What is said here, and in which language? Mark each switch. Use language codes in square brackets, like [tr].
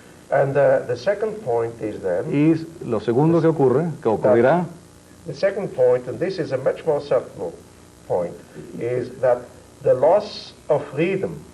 [en] And the second point is then, [es] y lo segundo que ocurrirá, [en] the second point, and this is a much more subtle point, is that the loss of freedom